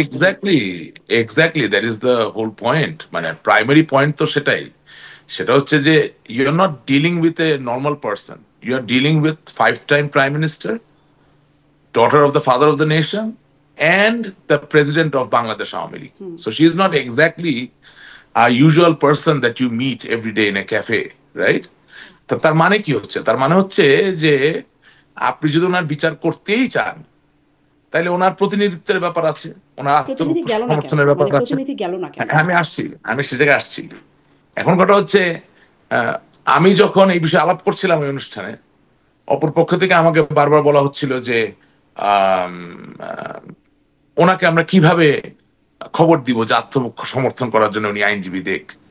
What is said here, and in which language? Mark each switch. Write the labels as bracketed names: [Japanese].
[English] Exactly exactly that is the whole point. [Bangla] মানে primary point তো সেটাই। সেটা হচ্ছে যে [English] You are not dealing with a normal person, you are dealing with 5 time prime minister, daughter of the father of the nation, and the president of Bangladesh Awami League. So she is not exactly a usual person that you meet every day in a cafe, right? [Bangla] তো তার মানে কি হচ্ছে? তার মানে হচ্ছে যে আপনি যদি ওনার বিচার করতেই চান তাহলে ওনার প্রতিনিধিত্বের ব্যাপার আছে, ওনার প্রতিনিধি গেল না কেন? আত্মসমর্থনের ব্যাপার মানে আছে। প্রতিনিধি গেল না কেন? হ্যাঁ, আমি আসছি, আমি সে জায়গায় আসছি। এখন কথা হচ্ছে আহ, আমি যখন এই বিষয়ে আলাপ করছিলাম ওই অনুষ্ঠানে, অপর পক্ষ থেকে আমাকে বারবার বলা হচ্ছিল যে আম, আহ, ওনাকে আমরা কিভাবে খবর দিব যে আত্মপক্ষ সমর্থন করার জন্য উনি আইনজীবী দেখ।